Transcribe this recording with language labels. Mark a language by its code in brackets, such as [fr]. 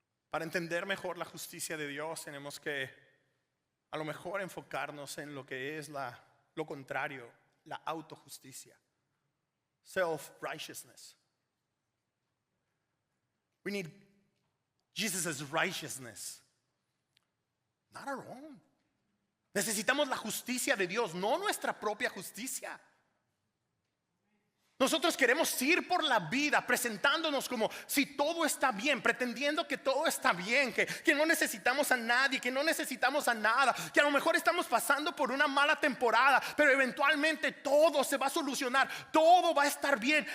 [es] Para entender mejor la justicia de Dios tenemos que a lo mejor enfocarnos en lo que es lo contrario, la autojusticia, self-righteousness. [en] We need Jesus' righteousness, not our own. [es] Necesitamos la justicia de Dios, no nuestra propia justicia. Nosotros queremos ir por la vida presentándonos como si todo está bien, pretendiendo que todo está bien, que no necesitamos a nadie, que no necesitamos a nada, que a lo mejor estamos pasando por una mala temporada, pero eventualmente todo se va a solucionar, todo va a estar bien.